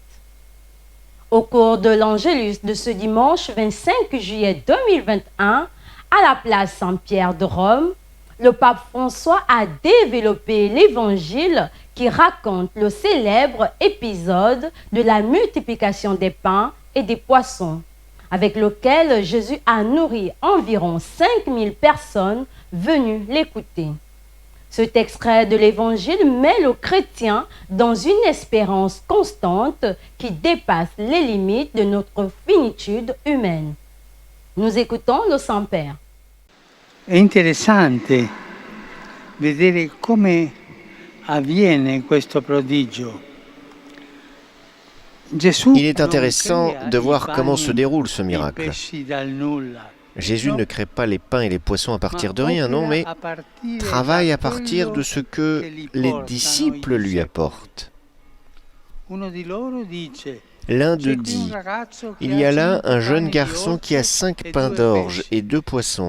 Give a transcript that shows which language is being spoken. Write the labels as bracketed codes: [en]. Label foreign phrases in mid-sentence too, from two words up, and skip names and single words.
[fr] Au cours de l'Angélus de ce dimanche 25 juillet 2021, à la place Saint-Pierre de Rome, le pape François a développé l'évangile qui raconte le célèbre épisode de la multiplication des pains et des poissons, avec lequel Jésus a nourri environ 5000 personnes venues l'écouter. Cet extrait de l'Évangile met le chrétien dans une espérance constante qui dépasse les limites de notre finitude humaine. Nous écoutons le Saint-Père. [it] È interessante vedere come avviene questo prodigio. [fr] Il est intéressant de voir comment se déroule ce miracle. Jésus ne crée pas les pains et les poissons à partir de rien, non, mais travaille à partir de ce que les disciples lui apportent. L'un d'eux dit, « Il y a là un jeune garçon qui a 5 pains d'orge et 2 poissons.